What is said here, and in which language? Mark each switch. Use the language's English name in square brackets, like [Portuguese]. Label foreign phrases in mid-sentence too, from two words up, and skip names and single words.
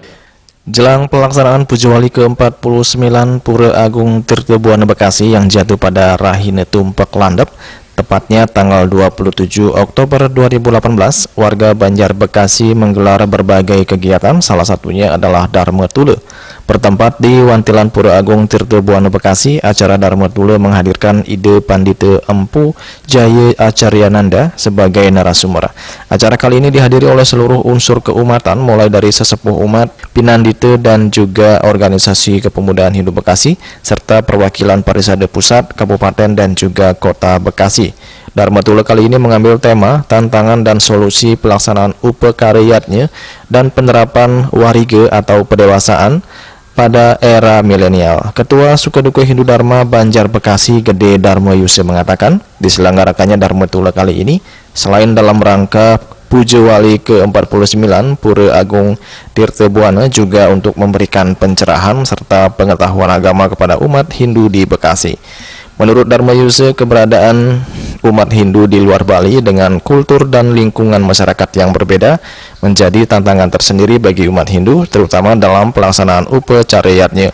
[Indonesian] Jelang pelaksanaan Puja Wali ke-49 Pura Agung Tirta Buana Bekasi yang jatuh pada Rahine Tumpak Landep, tepatnya tanggal 27 Oktober 2018, warga Banjar Bekasi menggelar berbagai kegiatan, salah satunya adalah Dharma Tula. Bertempat di Wantilan Pura Agung Tirta Buana Bekasi, acara Dharma Tula menghadirkan Ida Pandita Empu Jaya Acaryananda sebagai narasumber. Acara kali ini dihadiri oleh seluruh unsur keumatan, mulai dari sesepuh umat, pinandita dan juga organisasi kepemudaan Hindu Bekasi, serta perwakilan Parisade Pusat, Kabupaten dan juga Kota Bekasi. Dharma Tula kali ini mengambil tema tantangan dan solusi pelaksanaan UPK dan penerapan wariga atau pendewasaan pada era milenial. Ketua Sukaduka Hindu Dharma Banjar Bekasi Gede Dharma Yuse mengatakan, diselenggarakannya Dharma Tula kali ini selain dalam rangka Puja Wali ke-49 Pura Agung Tirta Buana juga untuk memberikan pencerahan serta pengetahuan agama kepada umat Hindu di Bekasi. Menurut Dharma Yuse, keberadaan umat Hindu di luar Bali dengan kultur dan lingkungan masyarakat yang berbeda menjadi tantangan tersendiri bagi umat Hindu, terutama dalam pelaksanaan upacaranya.